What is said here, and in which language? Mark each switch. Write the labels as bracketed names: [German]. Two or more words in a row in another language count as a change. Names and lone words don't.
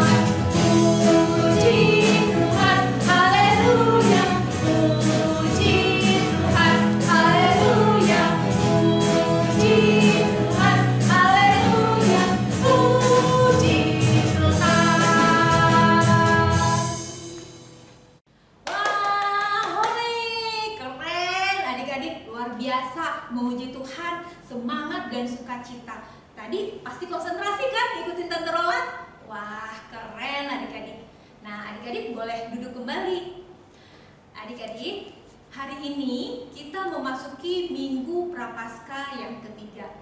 [Indonesian] Puji Tuhan, haleluya, puji Tuhan, haleluya, puji Tuhan, haleluya, puji Tuhan. Wah, hore, keren adik-adik, luar biasa memuji Tuhan, semangat dan sukacita. Tadi pasti konsentrasi kan ikutin Tante Roland? Wah, keren adik-adik. Nah, adik-adik boleh duduk kembali. Adik-adik, hari ini kita memasuki Minggu Prapaskah yang ketiga.